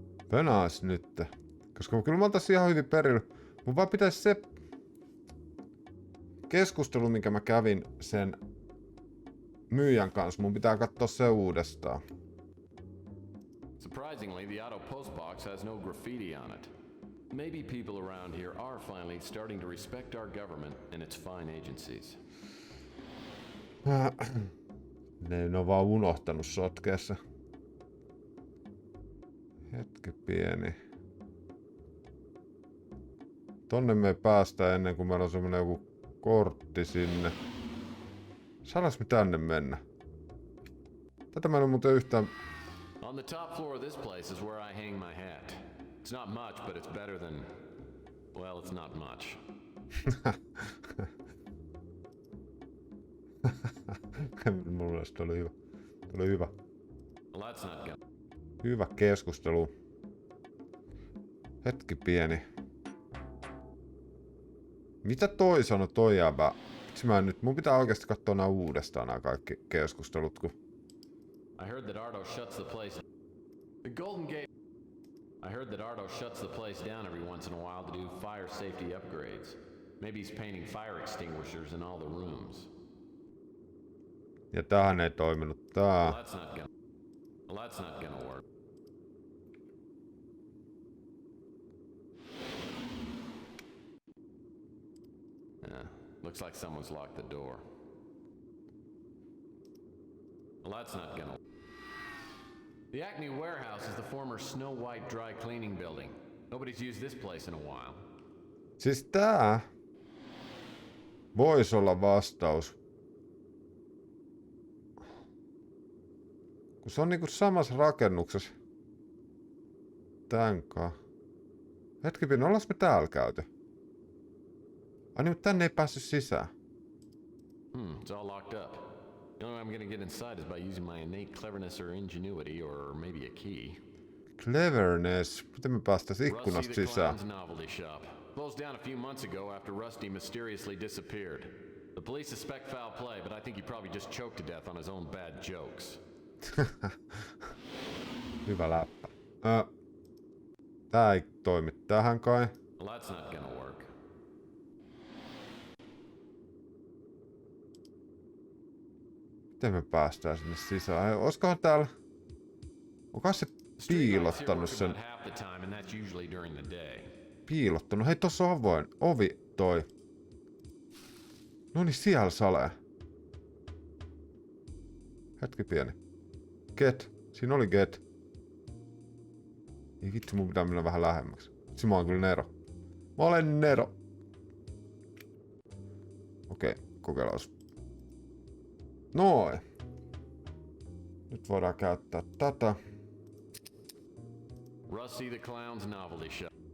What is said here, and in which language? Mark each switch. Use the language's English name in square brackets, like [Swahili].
[Finnish] Pönaas nyt. Koska kyllä mä oon tässä ihan hyvin perillä. Mun vaan pitäisi se keskustelu, minkä mä kävin sen myyjän kanssa. Mun pitää katsoa se uudestaan. [English] Surprisingly, the auto postbox has no graffiti on it. Maybe people around here are finally starting to respect our government and its fine agencies. [Finnish] Ne on vaan unohtanut sotkeessa. Hetki pieni. Tonne me ei päästä ennen kuin meillä on semmonen joku kortti sinne. Saadaanko me tänne mennä? Tätä mä en ole muuten yhtään... [English] On the top floor of this place is where I hang my hat. It's not much, but it's better than... well, it's not much. [Finnish] Mun mielestä oli hyvä. Oli hyvä. [English] Well, that's not good. [Finnish] Hyvä keskustelu. Hetki pieni. Mitä toi sanoi toi jäbä? Miksi mä nyt? Mun pitää oikeasti katsoa nää uudestaan nää kaikki keskustelut, kun... [English] I heard that Ardo shuts the place... The Golden Gate... I heard that Ardo shuts the place down every once in a while to do fire safety upgrades. Maybe he's painting fire extinguishers in all the rooms. [Finnish] Ja tähän ei toiminut tää. [English] Well, that's not gonna work. Yeah, looks like someone's locked the door. Well, that's not gonna work. The Acme warehouse is the former Snow White dry cleaning building. Nobody's used this place in a while. [Finnish] Siis tää voisi olla vastaus. Kun se on niinku samassa rakennuksessa. Tänkaan. Hetkipin, ollaan me täällä käyty? Ai niin, mutta tänne ei päässyt sisään. [English] It's all locked up. The only way I'm gonna get inside is by using my innate cleverness or ingenuity, or maybe a key. Cleverness. [Finnish] Miten me päästäis ikkunasta [English] Rusty the [Finnish] sisään? [English] Clown's novelty shop. Closed down a few months ago after Rusty mysteriously disappeared. The police suspect foul play, but I think he probably just choked to death on his own bad jokes. [Finnish] Hyvä läppä. Tää ei toimi tähän kai. [English] Well, that's not gonna work. [Finnish] Miten me päästään sinne sisään? Olisikohan täällä... Onkohan se piilottanut sen? [English] Half the time, and that's usually during the day. [Finnish] Piilottanut. Hei, tossa on avoin. Ovi toi. No niin, siellä salee. Hetki pieni. Get. Siinä oli get. Ei vitsi, mun pitää mennä vähän lähemmäksi. Vitsi, mä oon kyllä Nero. Mä olen Nero. Okei, kokeillaan. Noin. Nyt voidaan käyttää tätä. [English] Rusty the Clown's novelty shop.